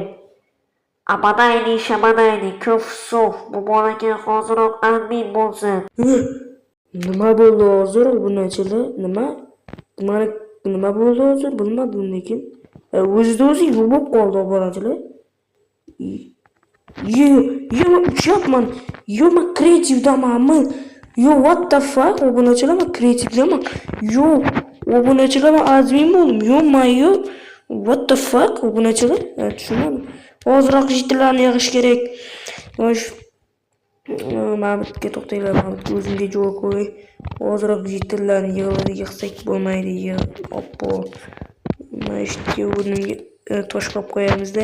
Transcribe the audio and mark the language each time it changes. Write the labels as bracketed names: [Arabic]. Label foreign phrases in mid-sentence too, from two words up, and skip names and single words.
[Uzbek] abadayli shabadayli ko'p suv bu bolaga hoziroq admin bo'lsin. Nima bo'ldi hozir obunachilar? Nima bo'ldi hozir? Bilmadim lekin. O'zida o'zi yuvib qoldi obunachilar. Yo, uchyapman. Yo, men kreativdamanmi? [English] Yo, what the fuck? [Uzbek] Obunachilar, men kreativdaman. Yo, obunachilar, men admin bo'ldim. [English] Yo, what the fuck? [Uzbek] Obunachilar, tushunmadim. Hozirroq jitlarni yig'ish kerak. Xo'sh, Mabitga to'xtanglar, Mabitga o'zimga javob qo'y. Hozirroq jitlarni yig'sak bo'lmaydi. Oppo. Mana ishga o'rnimga tosh qo'yib qo'yamiz-da.